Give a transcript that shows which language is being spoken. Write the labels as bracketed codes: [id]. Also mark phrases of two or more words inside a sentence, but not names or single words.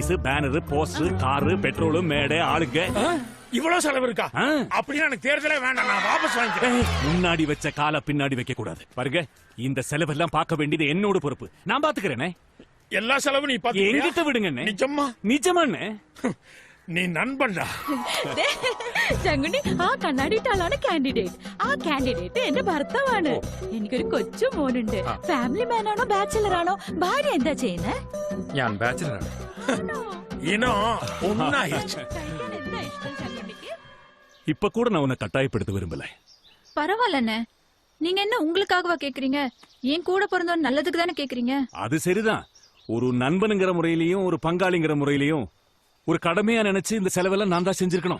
[ta] நோட்டீஸ், பேனர், போஸ்டர், காரு, பெட்ரோல், மேடை, ஆளுங்க. இவ்வளவு செலவு இருக்கா? ஆ. அப்படின்னா எனக்கு தேர்தலே வேண்டாம், நான் வாபஸ் வாங்கிக்கிறேன். முன்னாடி வச்ச கால பின்னாடி வைக்க கூடாது. பாருங்க, இந்த செலவெல்லாம் பார்க்க வேண்டியது என்னோட பொறுப்பு. நான் பாத்துக்கிறேனே. எல்லா செலவும் நீ பாத்து என்கிட்ட விடுங்க. நிஜமா? நிஜமாண்ணே. நீ நண்பண்டா [ml] ചങ്കുണ്ണി ആ കണ്ണാടിയിട്ടാളാണ് കാൻഡിഡേറ്റ്. ആ കാൻഡിഡേറ്റ് എന്റെ ഭർത്താവാണ്. എനിക്കൊരു കൊച്ചു മോനുണ്ട്. [en] family man [ml] ആണോ ബാച്ചിലർ ആണോ? ഭാര്യ എന്താ ചെയ്യുന്നേ? ഞാൻ ബാച്ചിലറാണ്. ഇനോ ഒന്നായിരിച്ചു. [ta] இப்ப கூட நான் உன்னை கட்டாயப்படுத்த விரும்பல. பரவாயில்லண்ணே, நீங்க என்ன உங்களுக்காகவா கேக்குறீங்க? என் கூட பிறந்தவன் நல்லதுக்கு தானே கேக்குறீங்க. அது சரிதான். ஒரு நண்பனுங்கிற முறையிலையும் ஒரு பங்காளிங்கிற முறையிலையும் ஒரு கடமையா நினைச்சு இந்த செலவெல்லாம் நான் தான் செஞ்சிருக்கணும்.